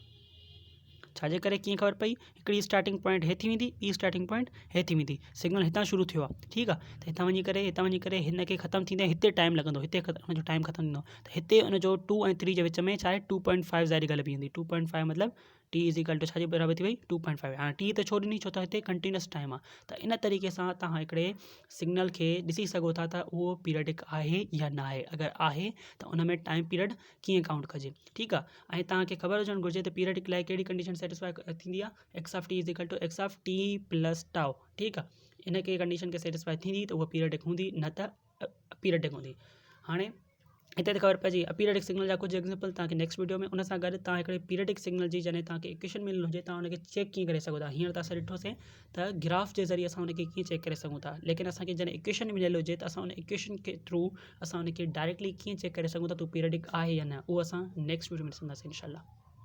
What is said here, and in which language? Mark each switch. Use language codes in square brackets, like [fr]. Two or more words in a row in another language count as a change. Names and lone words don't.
[sd] छाजे करे, कीअं ख़बर पई, हिकिड़ी [en] starting point [sd] हे थी वेंदी, ॿी [en] starting point [sd] हे थी वेंदी, सिग्नल हितां शुरू थियो आहे, ठीकु आहे। त हितां वञी करे हिन खे ख़तमु थींदे हिते टाइम लॻंदो, हिते हुनजो टाइम ख़तमु थींदो, त हिते हुनजो 2 ऐं 3 जे विच में छा आहे 2.5 ज़ारी ॻाल्हि बीहंदी, 2.5 मतिलबु [en] t is equal to [sd] छाजे बराबरि थी वई 2.5। हाणे टी त छो ॾिनी, छो त हिते [en] continuous time [sd] आहे। त इन तरीक़े सां तव्हां हिकिड़े सिग्नल खे ॾिसी सघो था त उहो पीरियडिक आहे या न आहे, अगरि आहे त उन में [en] time period [sd] कीअं काउंट कजे, ठीकु आहे। ऐं तव्हांखे ख़बर हुजणु घुरिजे त पीरियडिक लाइ कहिड़ी [en] condition satisfy [sd] थींदी आहे, [en] x of t is equal to x of t plus tau, [sd] ठीकु आहे। इन खे कंडीशन खे सेटिस्फाई थींदी त उहा पीरियडिक हूंदी, न त पीरियडिक हूंदी। हाणे हिते त ख़बर पइजी [en] aperiodic signal [sd] जा कुझु एग्जाम्पल तव्हांखे [en] next video [sd] में, उन सां गॾु तव्हां हिकिड़े [en] periodic signal [sd] जी जॾहिं तव्हांखे इक्वेशन मिलणी हुजे तव्हां हुनखे चेक कीअं करे सघो था। हींअर त असां ॾिठोसीं त ग्राफ जे ज़रिए असां हुनखे कीअं चेक करे सघूं था, लेकिन असांखे जॾहिं इक्वेशन मिलियल हुजे त असां हुन इक्वेशन के थ्रू असां हुनखे डायरेक्टली कीअं चेक करे सघूं था त पीरियडिक आहे या न, उहो असां [en] next video [sd] में ॾिसंदासीं इंशाल्लाह।